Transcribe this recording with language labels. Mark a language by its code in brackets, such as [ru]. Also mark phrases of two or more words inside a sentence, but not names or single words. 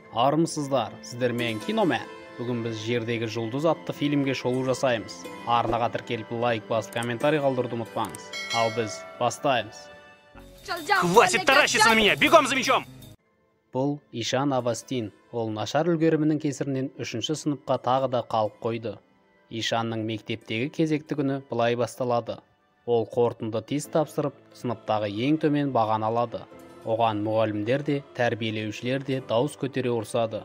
[kk] Армысыздар, сіздермен Киномен. Бүгін біз жердегі жұлдыз атты фильмге шолу жасаймыз. Арнаға тіркеліп лайк басып комментарий қалдыруды ұмытпаңыз. Ал біз бастаймыз. [ru] Хватит таращиться на меня! Бегом за мячом! [kk] Бұл Ишан Авастин. Ол нашар үлгерімінің кесірінен 3-ші сыныпқа тағы да қалып қойды. Ишанның мектептегі кезекті күні былай басталады. Ол қорытынды тест тапсырып, сыныптағы ең төмен бағаны алады. Оған мұғалімдер де, тәрбиелеушілер де дауыс көтере ұрсады.